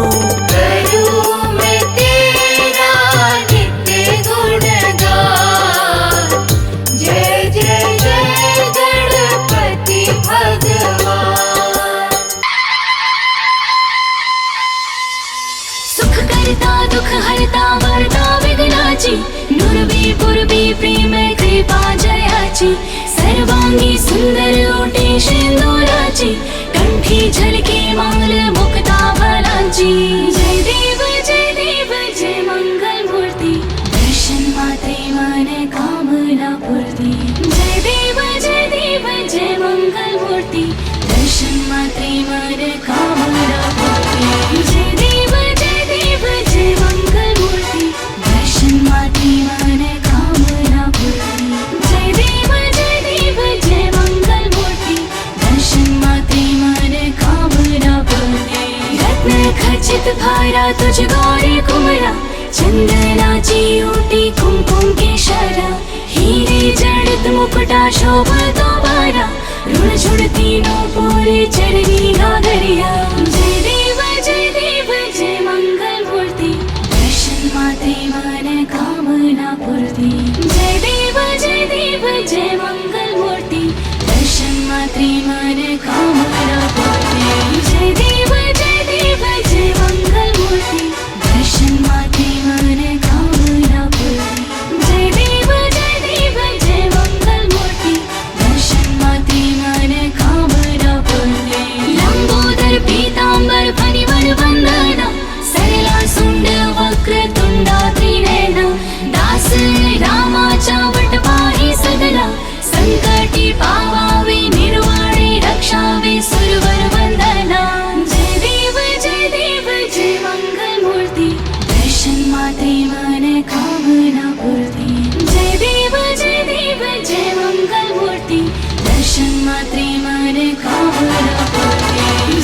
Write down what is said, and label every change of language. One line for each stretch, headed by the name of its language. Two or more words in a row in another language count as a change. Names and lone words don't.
Hindi: करूं मैं तेरा नित्य गुणगान। जय जय जय गणपति भगवान।
Marathi: सुख करता दुख हरता वरता विघ्नाची। नुरवी पुरवी प्रेम कृपा जयाची। सर्वांगी सुंदर ओटी सिंदुराची। कंठी झलके माल मुक्ता फलांची। जय देव जय मंगल मूर्ति। दर्शन मात्रे मन कामना पूर्ति। जय देव जय मंगल मूर्ति। दर्शन मात्रे मन कामना पूर्ति। जय देव जय मंगल मूर्ति। दर्शन मात्रे मन कामना पूर्ति। जय देव जय मंगल मूर्ति। दर्शन मात्रे मन कामना पूर्ति। रत्न खचित भारा तुझ गौरी कुमरा। चंदनाची ओटी कुमकुम केशरा। हीरे जड़ित मुकुटा शोभतो बारा। ऋण झुड़ती नो पूरे चरनी घाघरिया। जय देव जय मंगल मूर्ति। दर्शन मात्रे मन कामना पूर्ति। जय देव जय मंगल मूर्ति। दर्शन मात्रे मन कामना पूर्ति। जय देव जय मंगल मूर्ति। दर्शन मात्रे मन कामना पूर्ति। जय देव जय मंगल मूर्ति। दर्शन मात्रे मन कामना पूर्ति। लंबोदर पीतांबर फणिवर वंदना। सरला सुंड वक्र तुंडा त्रिनयना। दास रामाचा वट पाहि सगला। संकटी पावावे निर्वाणे रक्षावे सुरवर वंदना। जय देव जय मंगल मूर्ति। दर्शन मात्रे मन कामना पूर्ति। जय देव जय मंगल मूर्ति। दर्शन मात्रे मन कामना पूर्ति।